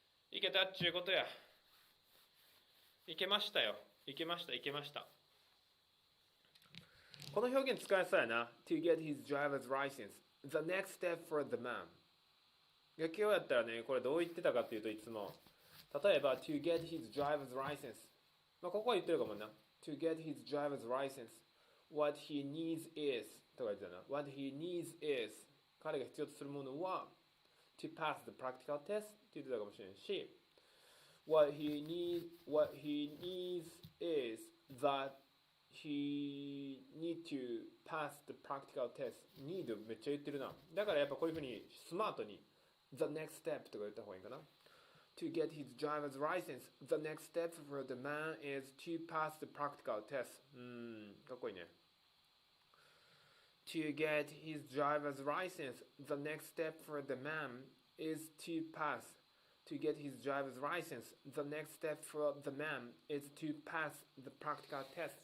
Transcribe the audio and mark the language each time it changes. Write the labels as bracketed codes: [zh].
[ja] いけたっちゅうことや。いけましたよ。いけました。この表現使えそうやな。 [en] To get his driver's license. The next step for the man. [ja] 今日やったらね、これどう言ってたかっていうといつも。 [en] 例えば、to get his driver's license. [ja] まあ、ここは言ってるかもな。 [en] To get his driver's license. What he needs is. [ja] とか言ってたな。 [en] What he needs is. [ja] 彼が必要とするものは [en] to pass the practical test [ja] って言ってたかもしれないし [en] What he needs is that he need to pass the practical test. [ja] need めっちゃ言ってるな。だからやっぱこういうふうにスマートに [en] the next step [ja] とか言った方がいいかな。 [en] To get his driver's license, the next step for the man is to pass the practical test. [ja] かっこいいね。 [en] To get his driver's license, the next step for the man is to pass. To get his driver's license, the next step for the man is to pass the practical test.